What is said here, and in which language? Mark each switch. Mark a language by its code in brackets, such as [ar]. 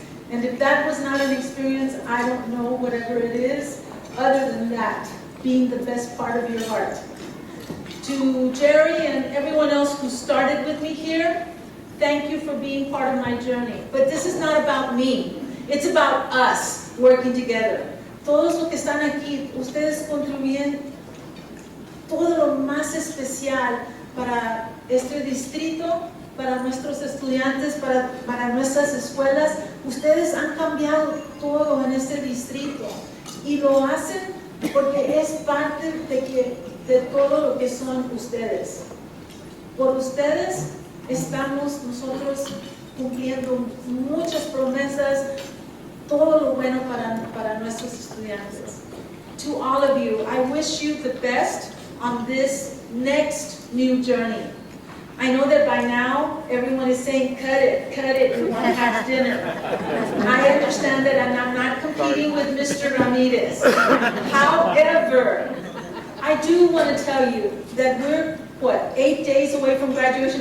[en] And if that was not an experience, I don't know whatever it is, other than that, being the best part of your heart. To Jerry and everyone else who started with me here, thank you for being part of my journey. But this is not about me. It's about us working together. [es] Todos los que están aquí, ustedes contribuyen todo lo más especial para este distrito, para nuestros estudiantes, para nuestras escuelas. Ustedes han cambiado todo en este distrito y lo hacen porque es parte de todo lo que son ustedes. Por ustedes estamos nosotros cumpliendo muchas promesas, todo lo bueno para nuestros estudiantes. [en] To all of you, I wish you the best on this next new journey. I know that by now, everyone is saying, cut it, we want to have dinner. I understand that, and I'm not competing with Mr. Ramirez. However, I do want to tell you that we're, 8 days away from graduation?